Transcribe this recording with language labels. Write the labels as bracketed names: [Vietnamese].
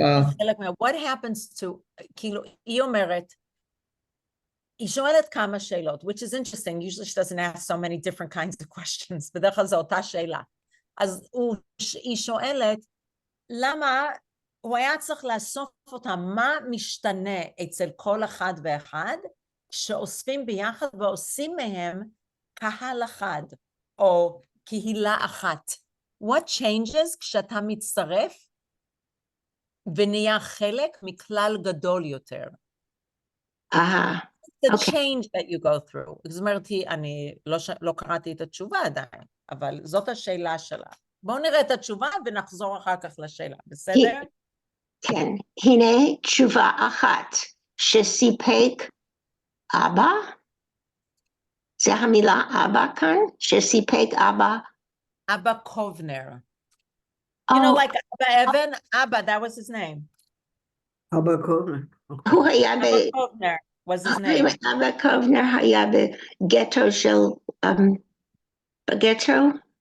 [Hebrew] לחלק מן, [English] what happens to, [Hebrew] כאילו, היא אומרת, היא שואלת כמה שאלות, [English] which is interesting, usually she doesn't ask so many different kinds of questions, [Hebrew] בדרך כלל זו אותה שאלה. אז היא שואלת, למה הוא היה צריך לאסוף אותה, מה משתנה אצל כל אחד ואחד, שאוספים ביחד ועושים מהם קהל אחד, או קהילה אחת. [English] What changes [Hebrew] כשאתה מצטרף ונהיה חלק מכלל גדול יותר? [English] The change that you go through. [Hebrew] זאת אומרת, אני לא קראתי את התשובה עדיין, אבל זאת השאלה שלה. בואו נראה את התשובה ונחזור אחר כך לשאלה, בסדר? כן, הנה תשובה אחת שסיפק אבא, זה המילה אבא כאן, שסיפק אבא. אבא קובנר. [English] You know, like Abba Evan, Abba, that was his name. Abba Kovner. [Hebrew] הוא היה [English] Abba Kovner was his name. [Hebrew] אבא קובנר היה בגטו של, בגטו?